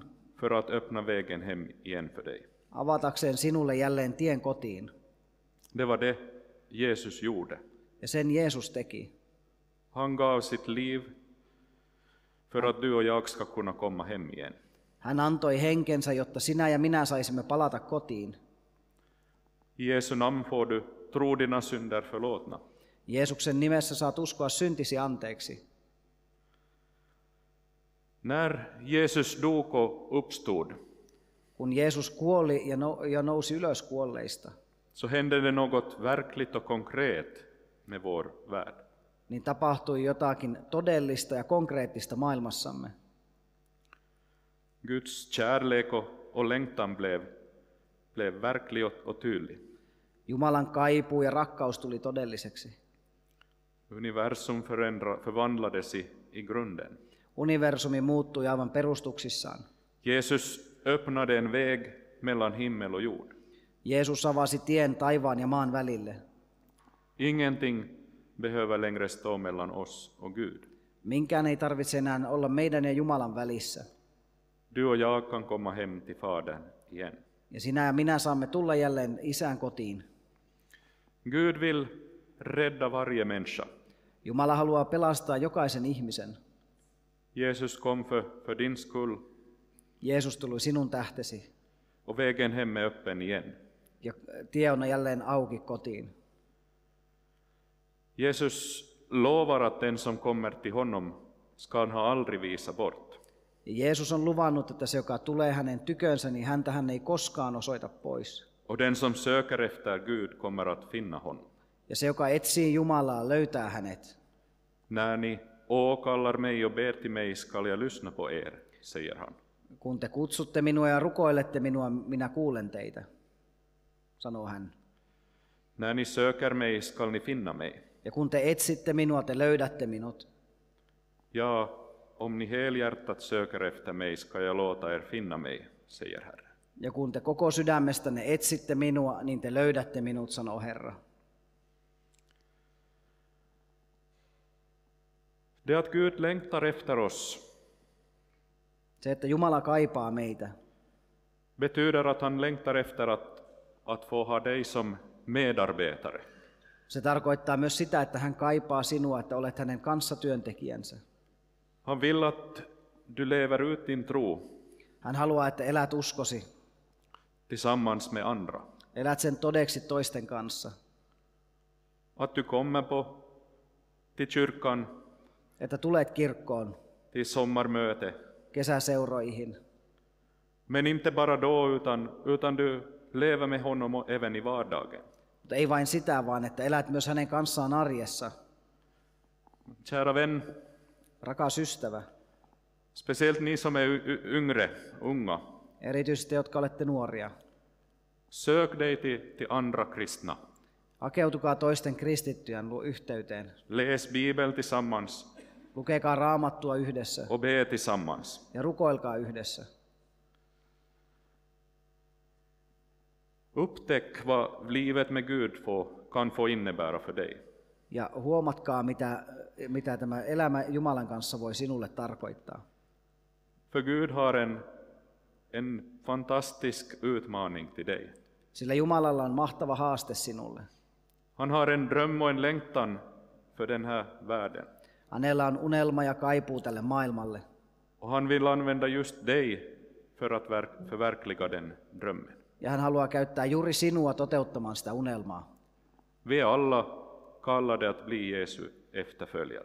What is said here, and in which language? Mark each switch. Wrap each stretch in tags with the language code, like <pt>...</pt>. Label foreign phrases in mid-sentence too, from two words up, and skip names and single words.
<sv>för att öppna vägen hem igen för dig.</sv> <fi>avatakseen sinulle jälleen tien kotiin.</fi> <sv>Det var det Jesus gjorde.</sv> <fi>Ja sen Jeesus teki.</fi> <sv>Han gav sitt liv för att du och jag ska kunna komma hem igen.</sv> <fi>Hän antoi henkensä, jotta sinä ja minä saisimme palata kotiin.</fi> <sv>I Jesu namn får du tro dina synder förlåtna.</sv> <fi>Jeesuksen nimessä saat uskoa syntisi anteeksi.</fi> <sv>När Jesus dog och uppstod,</sv> <fi>Kun Jeesus kuoli ja nousi ylös kuolleista,</fi> <sv>så hände det något verkligt och konkret med vår värld.</sv> <fi>niin tapahtui jotakin todellista ja konkreettista maailmassamme.</fi> <sv>Guds kärlek och längtan blev blev verklig och tydlig.</sv> <fi>Jumalan kaipuu ja rakkaus tuli todelliseksi.</fi> <sv>Universum förvandlades i grunden.</sv> <fi>Universumi muuttui aivan perustuksissaan.</fi> <sv>Jesus öppnade en väg mellan himmel och jord.</sv> <fi>Jeesus avasi tien taivaan ja maan välille.</fi> <sv>Ingenting behöver längre stå mellan oss och Gud.</sv> <fi>Minkään ei tarvitse enää olla meidän ja Jumalan välissä.</fi> <sv>Du och jag kan komma hem till Fadern igen.</sv> <fi>Ja sinä ja minä saamme tulla jälleen Isän kotiin.</fi> <sv>Gud vill rädda varje människa.</sv> <fi>Jumala haluaa pelastaa jokaisen ihmisen.</fi> <sv>Jesus kom för din skull</sv> <fi>Jeesus tuli sinun tähtesi.</fi> <sv>och vägen hem är öppen igen.</sv> <fi>Ja tie on jälleen auki kotiin.</fi> <sv>Jesus lovar att den som kommer till honom ska han aldrig visa bort.</sv> <fi>Ja Jeesus on luvannut, että se, joka tulee hänen tykönsä, niin häntä hän ei koskaan osoita pois.</fi> <sv>Och den som söker efter Gud kommer att finna honom.</sv> <fi>Ja se, joka etsii Jumalaa, löytää hänet.</fi> <sv>När ni åkallar mig och ber till mig skall jag lyssna på er, säger han.</sv> <fi>Kun te kutsutte minua ja rukoilette minua, minä kuulen teitä, sanoo hän.</fi> <sv>När ni söker mig skall ni finna mig.</sv> <fi>Ja kun te etsitte minua, te löydätte minut.</fi> <sv>Ja, om ni helhjärtat söker efter mig ska jag låta er finna mig, säger Herre.</sv> <fi>Ja kun te koko sydämestänne etsitte minua, niin te löydätte minut, sanoo Herra.</fi> <sv>Det att Gud längtar efter oss</sv> <fi>Se, että Jumala kaipaa meitä,</fi> <sv>betyder att han längtar efter att få ha dig som medarbetare.</sv> <fi>se tarkoittaa myös sitä, että hän kaipaa sinua, että olet hänen kanssatyöntekijänsä.</fi> <sv>Han vill att du lever ut din tro</sv> <fi>Hän haluaa, että elät uskosi,</fi> <sv>tillsammans med andra.</sv> <fi>elät sen todeksi toisten kanssa.</fi> <sv>Att du kommer till kyrkan,</sv> <fi>Että tulet kirkkoon,</fi> <sv>till sommarmöte.</sv> <fi>kesäseuroihin.</fi> <sv>Men inte bara då, utan du lever med honom även i vardagen.</sv> <fi>Mutta ei vain sitä, vaan että elät myös hänen kanssaan arjessa.</fi> <sv>Kära vän,</sv> <fi>Rakas ystävä,</fi> <sv>speciellt ni som är unga,</sv> <fi>erityisesti jotka olette nuoria.</fi> <sv>sök dig till andra kristna.</sv> <fi>Hakeutukaa toisten kristittyjen yhteyteen.</fi> <sv>Läs Bibeln tillsammans</sv> <fi>Lukekaa Raamattua yhdessä</fi> <sv>och be tillsammans.</sv> <fi>ja rukoilkaa yhdessä.</fi> <sv>Upptäck vad livet med Gud kan få innebära för dig.</sv> <fi>Ja huomatkaa, mitä tämä elämä Jumalan kanssa voi sinulle tarkoittaa.</fi> <sv>För Gud har en fantastisk utmaning till dig.</sv> <fi>Sillä Jumalalla on mahtava haaste sinulle.</fi> <sv>Han har en dröm och en längtan för den här världen.</sv> <fi>Hänellä on unelma ja kaipuu tälle maailmalle.</fi> <sv>Och han vill använda just dig för att förverkliga den drömmen.</sv> <fi>Ja hän haluaa käyttää juuri sinua toteuttamaan sitä unelmaa.</fi> <sv>Vi är alla kallade att bli Jesu efterföljare.</sv>